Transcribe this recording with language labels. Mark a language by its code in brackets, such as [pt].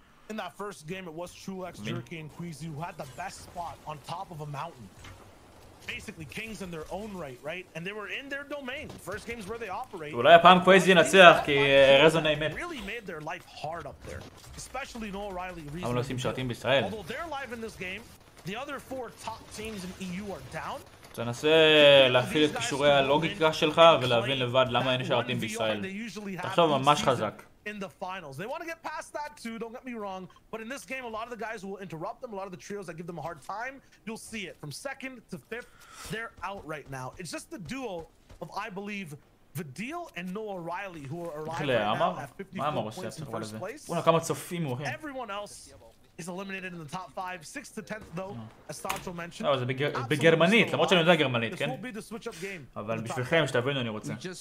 [en] In that first game, it was Trulex, Jerky, and Queasy who had the best spot on top of a mountain. Basically kings in their own right? And they were in their domain. First games where they operate. [he] אולי הפעם קוויזי ינצח כי רזון מת. [en] Really made their life hard up there, especially Noah Riley. [he] אבל לא עושים שרתים בישראל. [en] Although they're live in this game, the other 4 top teams in EU are down. [he] תנסה להפעיל את קישורי הלוגיקה שלך ולהבין לבד למה אין שרתים בישראל. תחשוב ממש חזק. [en] In the finals, they want to get past that too, don't get me wrong, but in this game a lot of the guys will interrupt them, a lot of the trios that give them a hard time, you'll see it from 2nd to 5th, they're out right now. It's just the duo of, I believe, Vidil and Noah Riley who are alive right now at 54 points in first place. Everyone else is eliminated in the top 5, 6th to 10th though, as Sancho mentioned. [he] זה בגרמנית, למרות שאני יודע גרמנית, כן? אבל בשבילכם שתבינו אני רוצה.